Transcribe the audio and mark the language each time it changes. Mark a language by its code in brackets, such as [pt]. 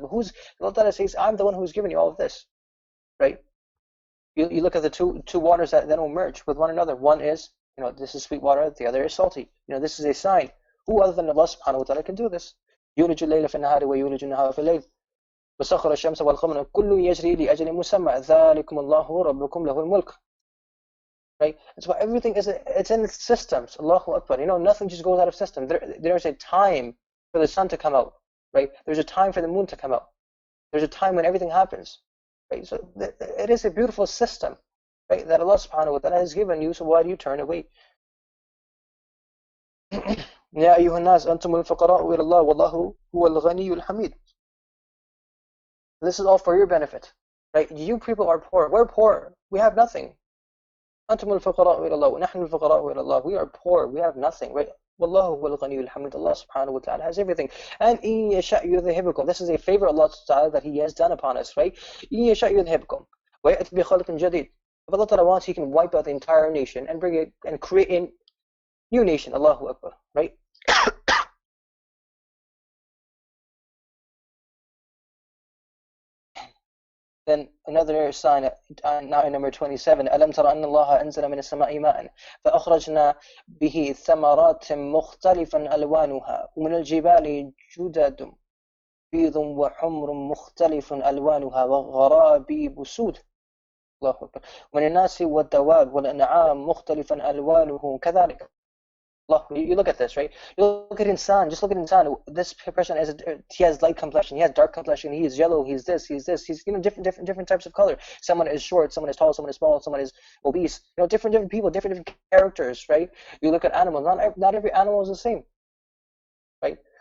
[en] But Allah ta'ala says, I'm the one who's given you all of this, right? You look at the two waters that will merge with one another. One is, this is sweet water, the other is salty. This is a sign. Who other than Allah subhanahu wa ta'ala can do this? [ar] يولج الليل في النهار ويولج النهار في الليل وسخر الشمس والقمر كل يجري لأجل مسمى ذلكم الله ربكم له الملك. [en] Right? That's why everything it's in its systems. Allahu Akbar. Nothing just goes out of system. There's a time for the sun to come out, right? There's a time for the moon to come out. There's a time when everything happens, right? So it is a beautiful system, right? That Allah subhanahu wa ta'ala has given you. So why do you turn away? [ar] يا أيها الناس أنتم الفقراء إلى الله والله هو الغني الحميد. [en] This is all for your benefit, right? You people are poor. We're poor. We have nothing. [ar] أنتم الفقراء إلى الله ونحن الفقراء إلى الله. [en] We are poor. We have nothing, right? [ar] والله هو الغني الحميد. [en] Allah subhanahu wa ta'ala has everything. And [ar] إن يشاء يذهبكم. [en] This is a favor Allah ta'ala that He has done upon us, right? [ar] إن يشاء يذهبكم ويأتي بخلق جديد. [en] If Allah ta'ala wants, He can wipe out the entire nation and bring it and create a new nation. Allahu Akbar, right? Then another sign, now in number 27, [ar] ألم تر أن الله أنزل من السماء ماء فأخرجنا به ثمرات مختلفا ألوانها ومن الجبال جدد بيض وحمر مختلف ألوانها وغرابيب سود. الله أكبر. ومن الناس والدواب والأنعام مختلفا ألوانه كذلك. [en] You look at this, right? You look at insan. Just look at insan. This person he has light complexion. He has dark complexion. He is yellow. He's this. He's this. He's different types of color. Someone is short. Someone is tall. Someone is small. Someone is obese. Different people. Different characters, right? You look at animals. Not every animal is the same, right?